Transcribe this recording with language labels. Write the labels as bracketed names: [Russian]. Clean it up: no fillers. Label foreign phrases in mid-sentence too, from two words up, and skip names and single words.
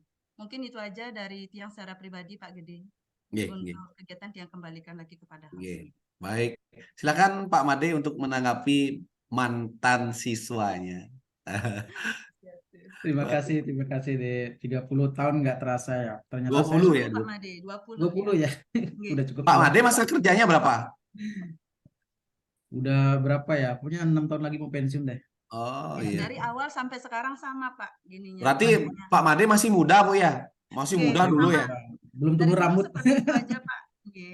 [Indonesian] Mungkin itu aja dari Tiang secara pribadi, Pak Gede. Untuk kegiatan Tiang kembalikan lagi kepada host. Baik, silakan Pak Made untuk menanggapi mantan siswanya. Terima kasih deh. 30 tahun nggak terasa ya. Ternyata saya 20 ya. Pak Made, 20 20 ya. Nggih. Udah cukup Pak tua. Made masa kerjanya berapa? Udah berapa ya? Punya 6 tahun lagi mau pensiun deh. Oh Ya, iya. dari awal sampai sekarang sama Pak gininya. Berarti waktunya. Pak Made masih muda Bu ya? Masih Oke, muda dulu ya? Belum Dari tumbuh dulu rambut. seperti itu aja Pak. Nggih.